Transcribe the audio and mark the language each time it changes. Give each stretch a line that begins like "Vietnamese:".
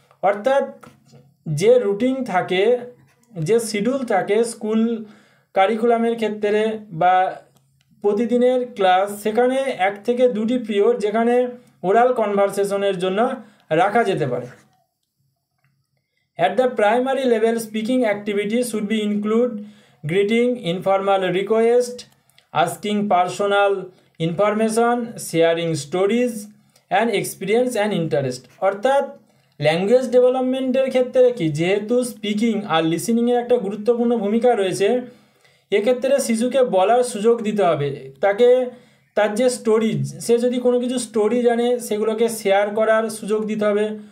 Bangla: অর্থাৎ যে রুটিন থাকে, যে শিডিউল থাকে স্কুল কারিকুলামের ক্ষেত্রে বা প্রতিদিনের ক্লাস, সেখানে 1 থেকে 2টি পিরিয়ড যেখানে ওরাল কনভারসেশনের জন্য রাখা যেতে পারে।
English: At the primary level, speaking activities should be include greeting, informal request, asking personal information, sharing stories and experience and interest।
Bangla: অর্থাৎ ল্যাঙ্গুয়েজ ডেভেলপমেন্টের ক্ষেত্রে কি, যেহেতু স্পিকিং আর লিসেনিংয়ের একটা গুরুত্বপূর্ণ ভূমিকা রয়েছে, এক্ষেত্রে শিশুকে বলার সুযোগ দিতে হবে, তাকে তার যে স্টোরিজ, সে যদি কোনো কিছু স্টোরি জানে সেগুলোকে শেয়ার করার সুযোগ দিতে হবে।